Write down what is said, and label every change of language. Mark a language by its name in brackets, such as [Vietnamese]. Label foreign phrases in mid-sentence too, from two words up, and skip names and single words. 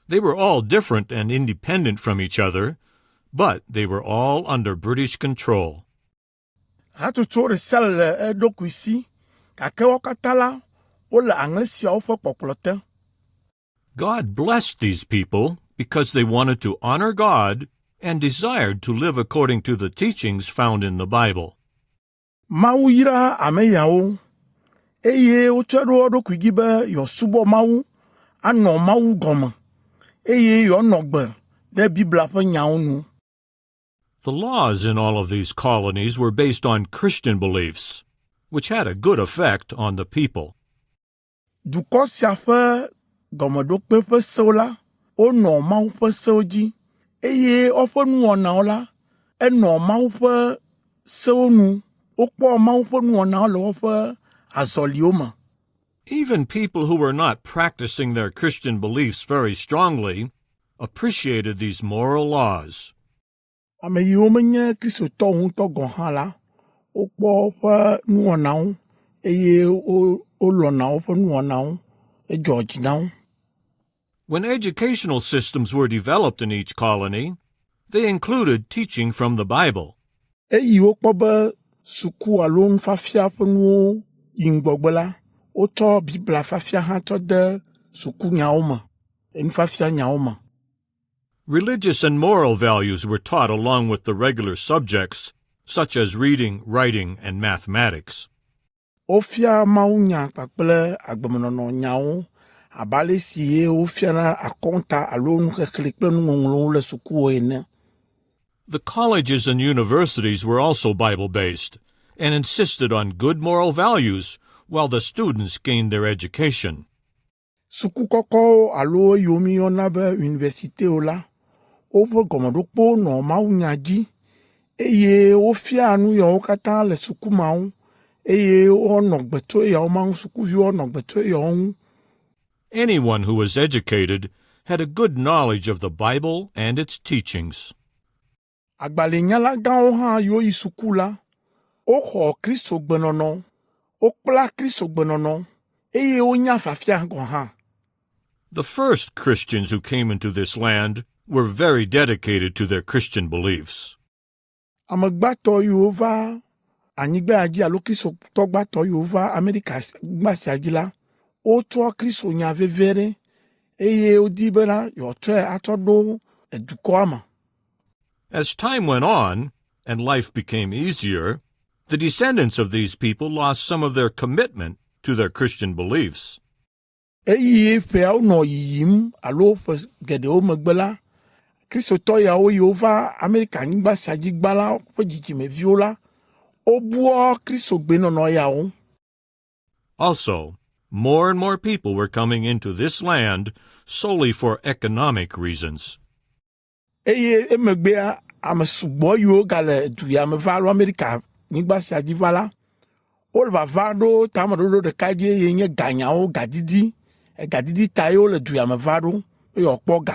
[English] They were all different and independent from each other, but they were all under British control. [Ewe] Hatutu resel le eɖokui si, gake wo katã la, wole Anglesiawo ƒe kpɔkplɔ te. [English] God blessed these people because they wanted to honor God and desired to live according to the teachings found in the Bible. [Ewe] Mawu yra ame yawo, eye wotsɔe ɖo wo ɖokui dzi be yewoasubɔ Mawu, anɔ Mawu gɔme, eye yewoanɔ gbe ɖe Biblia ƒe nyawo nu. [English] The laws in all of these colonies were based on Christian beliefs, which had a good effect on the people. [Ewe] Dukɔ sia ƒe gɔmeɖokpe ƒe sewo la, wonɔ Mawu ƒe sewo dzi, eye woƒe nuwɔnawo la, enɔ Mawu ƒe sewo nu. Wokpɔ Mawu ƒe nuwɔnawo le woƒe azɔliwo me. [English] Even people who were not practicing their Christian beliefs very strongly appreciated these moral laws. [Ewe] Ame yiwo menye kristotɔwo ŋutɔ gɔ̃ hã la, wokpɔ woƒe nuwɔnawo, eye wolɔ̃na woƒe nuwɔnawo, edzɔ dzi na wo. [English] When educational systems were developed in each colony, they included teaching from the Bible. [Ewe] Eyi wokpɔ be suku alo nufiafia ƒe nuwo yi ŋgbɔgbe la, wotsɔ Biblia fiafia hã tsɔ de suku nyawo me, nufiafia nyawo me. [English] Religious and moral values were taught along with the regular subjects, such as reading, writing, and mathematics. [Ewe] Wofia Mawu nya kpakple agbemenɔnɔ nyawo, abe ale si wofiana akɔnta alo nuxexlẽ kple nuŋɔŋlɔwo le sukuwo ene. [English] The colleges and universities were also Bible-based and insisted on good moral values while the students gained their education. [Ewe] Suku kɔkɔwo alo eyiwo míyɔna be universitewo la, woƒe gɔmeɖokpo nɔ Mawu nya dzi, eye wofia nu yawo katã le sukumawo, eye wonɔ gbe tso yawo ma ŋu, sukuviwo nɔ gbe tso yawo ŋu. [English] Anyone who was educated had a good knowledge of the Bible and its teachings. [Ewe] Agbalẽnyala gãwo hã yiwo yi suku la, woxɔ Kristo gbenɔnɔ, wokpla Kristo gbenɔnɔ, eye wonya fafia gɔ̃ hã. [English] The first Christians who came into this land were very dedicated to their Christian beliefs. [Ewe] Amegbãtɔ yiwo va anyigba dzi alo kristotɔ gbãtɔ yiwo va Amerika gba sia dzi la, wotsɔ Kristo nya vevie ɖe, eye wodi bena yewoatsɔe atsɔ ɖo dukɔa me. [English] As time went on and life became easier, the descendants of these people lost some of their commitment to their Christian beliefs. [Ewe] Eye ƒeawo nɔ yiyim alo ƒe geɖewo megbe la, kristotɔ yawo yiwo va Amerika anyigba sia dzi gbã la ƒe dzidzimeviwo la, wobua Kristo gbenɔnɔ yawo. [English] Also, more and more people were coming into this land solely for economic reasons. [Ewe] Eye emegbea ame sugbɔ yiwo gale du ya me va alo Amerika anyigba sia dzi va la, wole vava ɖo tameɖoɖo ɖeka dzi eye nye ganyawo, gadidi ta ye wole du ya me va ɖo eye wòakpɔ ga.